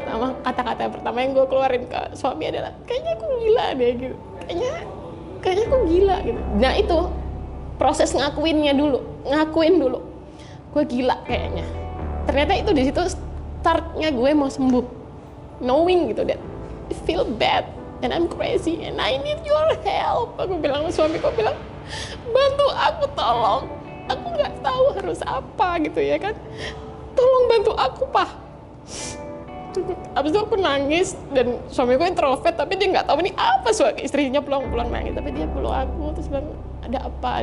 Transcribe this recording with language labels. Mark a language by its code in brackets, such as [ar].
[id] Sama kata-kata pertama yang gue keluarin ke suami adalah, kayaknya aku gila deh gitu. Kayaknya aku gila gitu. Nah itu proses ngakuin dulu. Gue gila kayaknya. Ternyata itu di situ startnya gue mau sembuh. [en] Knowing [id] gitu [en] that I feel bad and I'm crazy and I need your help. [id] Aku bilang ke suamiku, bilang, bantu aku tolong. Aku nggak tahu harus apa gitu ya kan. Tolong bantu aku, Pak. Abis itu aku nangis, dan suamiku introvert tapi dia nggak tahu ini apa, istrinya pulang nangis tapi dia peluk aku terus bilang, ada apa?